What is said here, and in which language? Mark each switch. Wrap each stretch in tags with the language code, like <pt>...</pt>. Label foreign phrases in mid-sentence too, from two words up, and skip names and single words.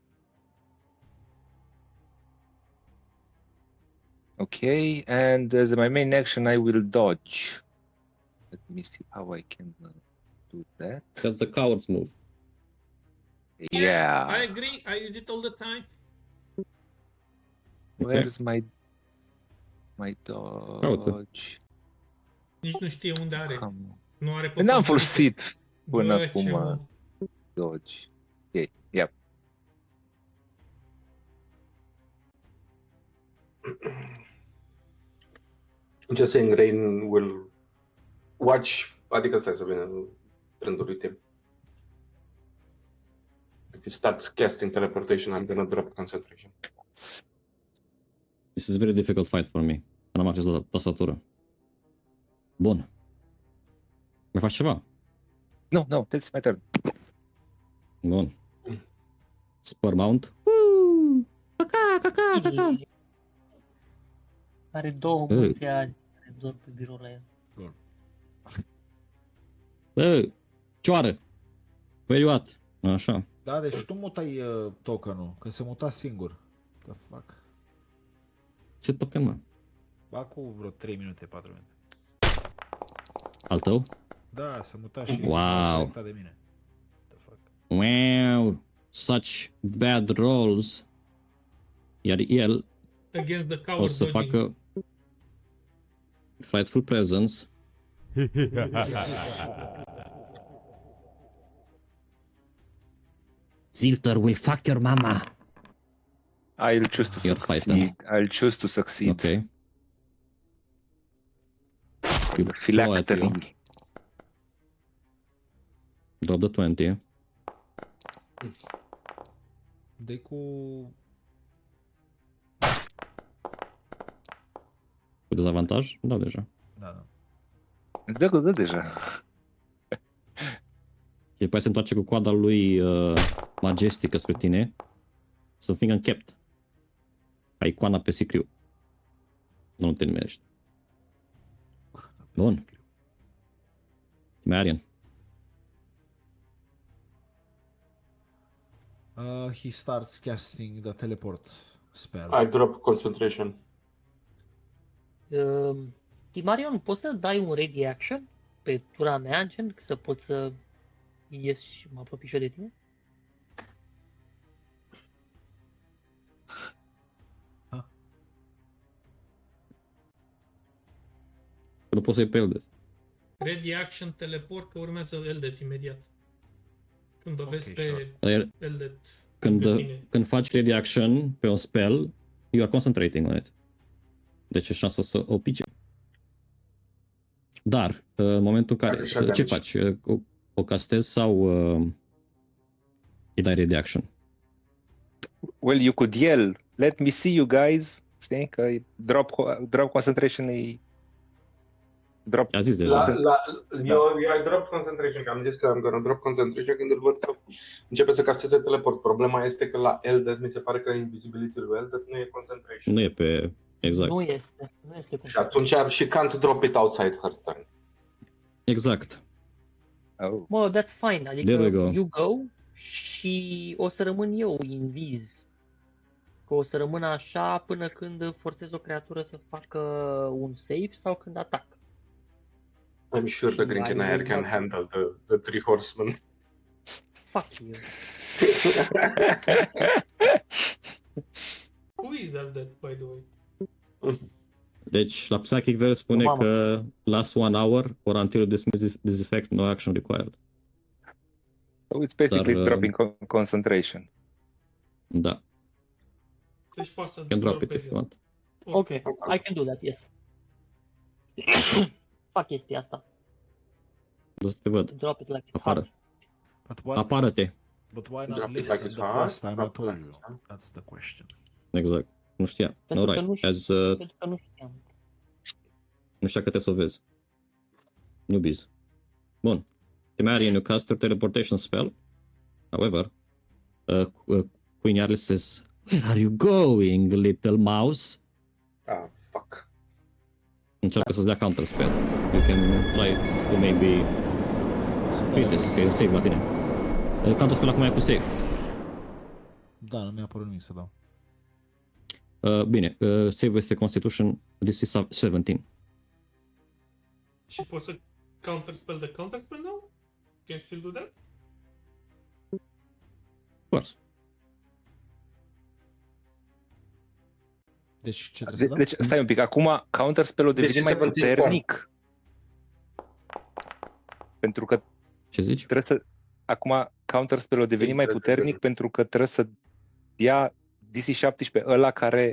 <en>Okay, and as my main action, I will dodge. Let me see how I can do that. That's the coward's move. Yeah. I agree. I use it all the time. Okay. Where's my dodge?</en> <ro>Nici nu știe unde are.</ro> <en>Come on.</en> <ro>Nu are pe N-am favorite. folosit până Bă, ce acum mă.</ro> <en>dodge. Ok, yep. Just saying, Rain will watch,</en> <ro>adică stai să vină rândul lui Tim.</ro> <en>If he starts casting teleportation, I'm gonna drop concentration. This is a very difficult fight for me.</en> <ro>N-am acces la tastatură. Bun. Mai faci ceva?</ro> <en>No, no, that's my turn. Bun. Spur mount.</en> <ro>Caca. Are două Ei. mulți azi care dorm pe birou la el. Bă, cioară.</ro> <en>Where you at?</en> <ro>Așa. Da, deci tu mutai tokenul, că se muta singur.</ro> <en>The fuck?</en> <ro>Ce token, mă? Acum vreo 3 minute, 4 minute. Al tău? Da, se muta și</ro> <en>Wow.</en> <ro>a selectat de mine.</ro> <en>The fuck? Wow. Such bad rolls.</en> <ro>Iar el</ro> <en>Against the</en> <ro>o</ro> <en>coward</en> <ro>să</ro> <en>dodging.</en> <ro>facă</ro> <en>frightful presence. Zilter will fuck your mama. I'll choose to You're succeed. frightened. I'll choose to succeed. Okay. Phylactery. Drop the 20.</en> <ro>Dă-i cu... Cu dezavantaj? Da, deja. Da. Dă deja. Și după aia se întoarce cu coada lui majestică spre tine. Să fie închept. Ca icoana pe sicriu. Nu te nimerești. Bun. Marian.</ro> <en>He starts casting the teleport spell. I drop concentration.</en> <ro>Timarion, poți să dai un</ro> <en>ready action</en> <ro>pe tura mea, gen, să pot să ies și mă apropii și eu de tine? Nu poți să-i pe Eldes.</ro> <en>Ready action, teleport,</en> <ro>că urmează Eldet imediat. Când o vezi</ro> <en>Ok,</en> <ro>pe</ro> <en>sure.</en> <ro>Eldet Când, lângă tine. când faci</ro> <en>ready action</en> <ro>pe un spell,</ro> <en>you are concentrating on it.</en> <ro>Deci e șansa să o pice. Dar, în momentul în care... Dacă și-a Ce</ro> <en>damage.</en> <ro>faci? O castezi sau îi dai</ro> <en>ready action? Well, you could yell, let me see you guys.</en> <ro>Știi? Că</ro> <en>drop concentration</en> <ro>e...</ro> <en>Drop.</en> <ro>A zis deja.</ro> <en>Eu I drop concentration,</en> <ro>că am zis că am</ro> <en>gonna drop concentration</en> <ro>când îl văd că începe să casteze teleport. Problema este că la Eldet mi se pare că invisibility-ul lui Eldet nu e concentration. Nu e pe... Exact. Nu este cum. Și atunci</ro> <en>she can't drop it outside her turn.</en> <ro>Exact.</ro> <en>Oh. Mă, that's fine, adică There we go. you go</en> <ro>și o să rămân eu invis. Că o să rămân așa până când forțez o creatură să facă un save sau când atac.</ro> <en>I'm sure the Green Canary can handle the three horsemen. Fuck you. Who is Eldet, by the way?</en> <ro>Deci, la Psychic Verse spune Mamă. că</ro> <en>last 1 hour or until you dismiss this effect, no action required. So it's basically</en> <ro>Dar,</ro> <en>dropping concentration.</en> <ro>Da. Deci poți să</ro> <en>Can drop it</en> <ro>dropezi</ro> <en>if you want. Ok, I can do that, yes.</en> <ro>Fac chestia asta. O să te văd.</ro> <en>Drop it like it's</en> <ro>Apară.</ro> <en>hot.</en> <ro>Apară-te.</ro> <en>But why Drop not it like listen it's the hot, first time I drop it told like you? it's hot. That's the question.</en> <ro>Exact. Nu știa. Pentru că</ro> <en>Alright.</en> <ro>nu știu.</ro> <en>As,</en> <ro>Pentru că nu știam. nu știa că trebuie să o vezi.</ro> <en>Newbies. Bun. Timarian, you cast your teleportation spell. However, Queen Yarly says, "Where are you going, little mouse?" Ah, fuck.</en> <ro>Încearcă să-ți dea</ro> <en>counter spell. You can try to maybe...</en> <ro>Uite, că e un save la tine.</ro> <en>Counter spell</en> <ro>acum e cu save. Da, nu mi-a apărut nimic să dau. Bine, save este Constitution,</ro> <en>this is</en> <ro>17. Și poți să counterspell de counterspell now?</ro> <en>Can you still do that? Of course.</en> <ro>Deci ce trebuie să dau? Deci, stai un pic, acum counterspell-ul devine Deci mai 17 puternic. Pentru că Ce zici? trebuie să... Acum counterspell-ul devine mai puternic pentru că trebuie să dea DC-17 ăla care...</ro>